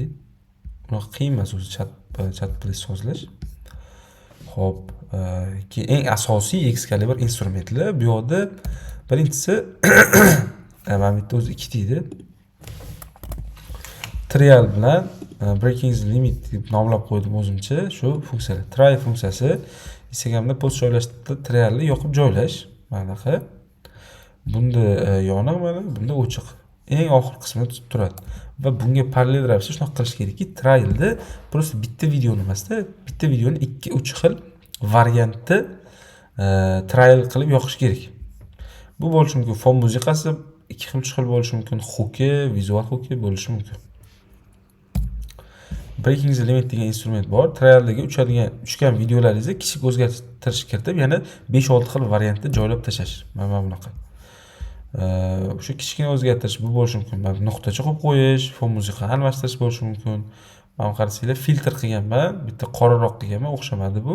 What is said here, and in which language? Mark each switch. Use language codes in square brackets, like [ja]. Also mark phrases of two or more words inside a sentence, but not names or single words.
[uz] Unaqa qiyin emas o'zi chatplace sozlash. Xo'p, eng asosiy Excalibur instrumentlar. Bu yoqda birinchisi mana bu yerda o'zi ikkita edi. Trial bilan [en] breaking the limit [uz] deb nomlab qo'ydim o'zimcha shu funksiyalar. Try funksiyasi Instagramda post joylashda trialni yoqib joylash. Manaqa. Bunda yoniq, mana bunda o'chiq. Eng oxir qismida turadi. Va bunga parallel ravishda shunaqa qilish kerakki, trialda просто bitta videoni emasda, bitta videoni 2-3 xil variantda trial qilib yoqish kerak. Bu bo'lishi mumkin fon musiqasi ikki xil, uch xil bo'lishi mumkin. Huki, vizual huki bo'lishi mumkin. [en] Breaking the limit [uz] degan instrument bor. Trialdagi uchgan videolaringizni kichik o'zgartirish kiritib, yana 5-6 xil variantda joylab tashlash. Mana bunaqa. O'sha kichkina o'zgartirish bu bo'lishi mumkin. Nuqtacha qo'yib qo'yish, fon musiqa almashtirish bo'lishi mumkin. Mana qarasanglar, filtr qilganman, bitta qoraroq qilganman, o'xshamadi bu.